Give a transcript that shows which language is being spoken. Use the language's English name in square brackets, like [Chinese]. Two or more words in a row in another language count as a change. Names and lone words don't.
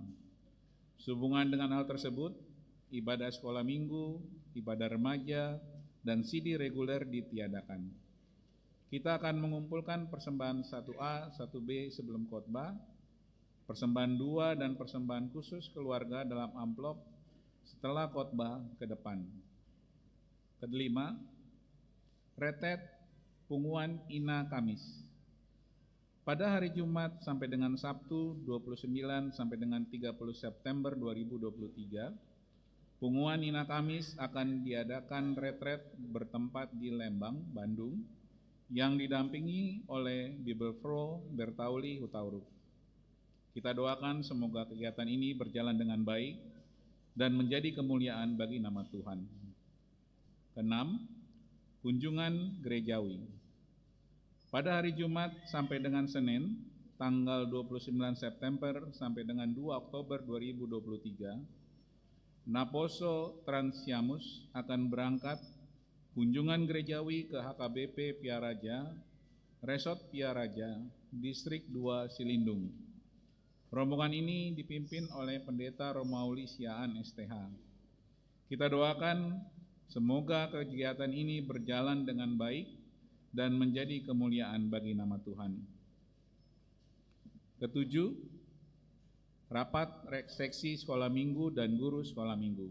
[Indonesian] Sehubungan dengan hal tersebut, ibadah sekolah minggu, ibadah remaja, dan CD reguler ditiadakan. Kita akan mengumpulkan persembahan 1A, 1B sebelum khotbah, persembahan 2 dan persembahan khusus keluarga dalam amplop setelah khotbah ke depan. Kelima, retet punguan Ina Kamis. Pada hari Jumat sampai dengan Sabtu 29 sampai dengan 30 September 2023, punguan Ina Kamis akan diadakan retret bertempat di Lembang, Bandung, yang didampingi oleh Bibelfro Bertauli Hutauruk. Kita doakan semoga kegiatan ini berjalan dengan baik dan menjadi kemuliaan bagi nama Tuhan. Keenam, kunjungan gerejawi. Pada hari Jumat sampai dengan Senin, tanggal 29 September sampai dengan 2 Oktober 2023, Naposo Transiamus akan berangkat kunjungan gerejawi ke HKBP Piaraja, Resort Piaraja, Distrik 2 Silindung. Rombongan ini dipimpin oleh Pendeta Romauli Siaan STH. Kita doakan semoga kegiatan ini berjalan dengan baik dan menjadi kemuliaan bagi nama Tuhan. Ketujuh, rapat seksi sekolah minggu dan guru sekolah minggu.